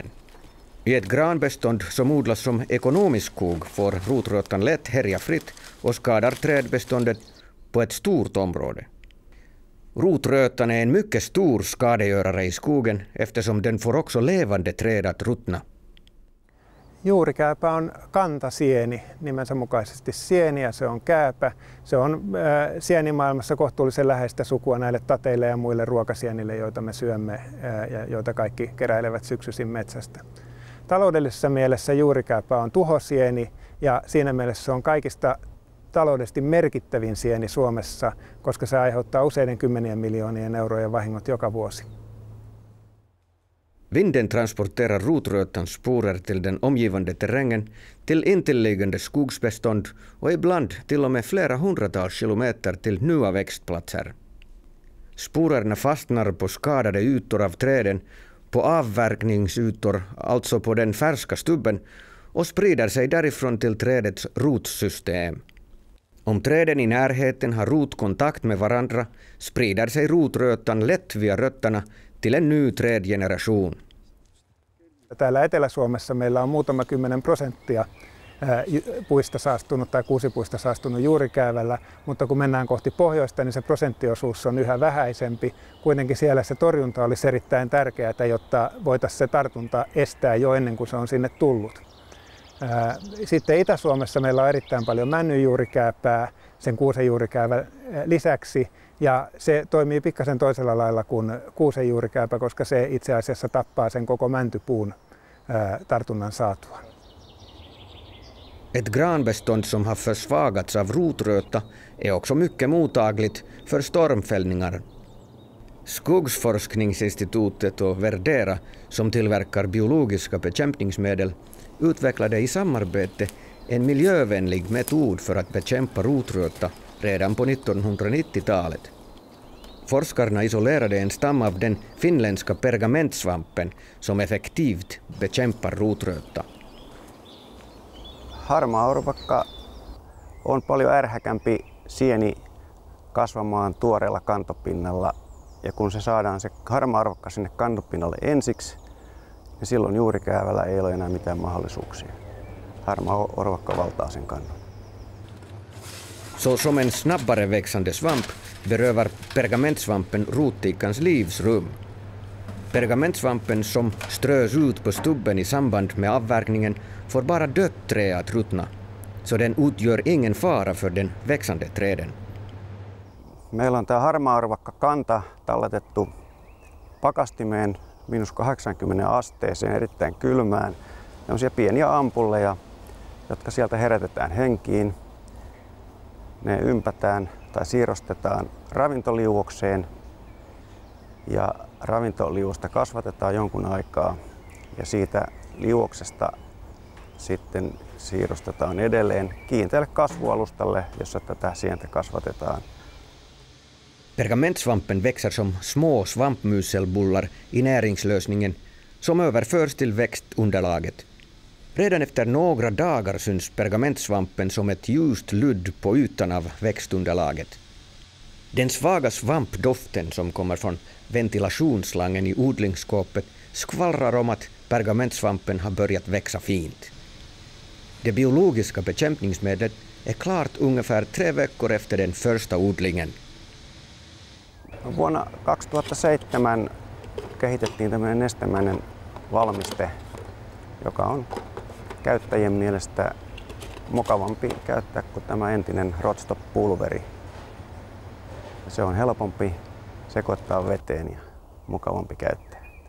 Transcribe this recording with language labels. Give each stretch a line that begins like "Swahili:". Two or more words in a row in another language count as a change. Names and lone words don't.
Swedish: I ett granbestånd som odlas som ekonomisk skog får rotrötan lätt härja fritt och skadar trädbeståndet på ett stort område. Rotrötan är en mycket stor skadegörare i skogen eftersom den får också levande träd att ruttna.
Finnish: Juurikääpä on kantasieni nimensä mukaisesti sieni ja se on kääpä. Se on sienimaailmassa kohtuullisen läheistä sukua näille tateille ja muille ruokasienille, joita me syömme ja joita kaikki keräilevät syksyisin metsästä. Taloudellisessa mielessä juurikääpä on tuhosieni ja siinä mielessä se on kaikista taloudellisesti merkittävin sieni Suomessa, koska se aiheuttaa useiden kymmenien miljoonien eurojen vahingot joka vuosi.
Swedish: Vinden transporterar rotrötans sporer till den omgivande terrängen, till intilliggande skogsbestånd och ibland till och med flera hundratals kilometer till nya växtplatser. Sporerna fastnar på skadade ytor av träden, på avverkningsytor, alltså på den färska stubben, och sprider sig därifrån till trädets rotsystem. Om träden i närheten har rotkontakt med varandra sprider sig rotrötan lätt via rötterna till en ny trädgeneration.
Finnish: Täällä Etelä-Suomessa meillä on muutama 10% puista saastunut tai kuusipuista saastunut juurikäävällä, mutta kun mennään kohti pohjoista, niin se prosenttiosuus on yhä vähäisempi. Kuitenkin siellä se torjunta olisi erittäin tärkeää, jotta voitaisiin se tartunta estää jo ennen kuin se on sinne tullut. Sitten Itä-Suomessa meillä on erittäin paljon männyjuurikääpää sen kuusenjuurikäävän lisäksi. Ja se toimii pikkasen toisella lailla kuin kuusenjuurikääpä, koska se itse asiassa tappaa sen koko mäntypuun tartunnan saatuaan.
Swedish: Ett granbestånd som har försvagats av rotröta är också mycket mottagligt för stormfällningar. Skogsforskningsinstitutet och Verdera, som tillverkar biologiska bekämpningsmedel, utvecklade i samarbete en miljövänlig metod för att bekämpa rotröta redan på 1990-talet. Forskarna isolerade en stam av den finländska pergamentsvampen som effektivt bekämpar rotröta.
Finnish: Harmaaorvakka on paljon ärhäkämpi sieni kasvamaan tuoreella kantopinnalla. Ja kun se saadaan se harmaaorvakka sinne kantopinnalle ensiksi, niin silloin juurikäävällä ei ole enää mitään mahdollisuuksia. Harmaaorvakka valtaa sen kannon.
Swedish: Så som en snabbare växande svamp berövar pergamentsvampen rotickans livsrum. Pergamentsvampen som strös ut på stubben i samband med avverkningen får bara dött trä att ruttna, så den utgör ingen fara för den växande träden.
Finnish: Meillä on tämä harmaaorvakka kanta talletettu pakastimeen -80 asteeseen erittäin kylmään. Tällaisia pieniä ampulleja, jotka sieltä herätetään henkiin. Ne ympätään tai siirrostetaan ravintoliuokseen ja ravintoliuosta kasvatetaan jonkun aikaa ja siitä liuoksesta sitten siirrostetaan edelleen kiinteälle kasvualustalle, jossa tätä sientä kasvatetaan.
Swedish: Pergamentsvampen växer som små svampmuselbullar i näringslösningen som överförs till växtunderlaget. Redan efter några dagar syns pergamentsvampen som ett ljust ludd på ytan av växtunderlaget. Den svaga svampdoften som kommer från ventilationsslangen i odlingsskåpet skvallrar om att pergamentsvampen har börjat växa fint. Det biologiska bekämpningsmedlet är klart ungefär 3 veckor efter den första odlingen.
Finnish: Vuonna 2007 kehitettiin tämmöinen nestemäinen valmiste, joka on käyttäjien mielestä mukavampi käyttää kuin tämä entinen Rotstop-pulveri. Se on helpompi sekoittaa veteen ja mukavampi käyttää.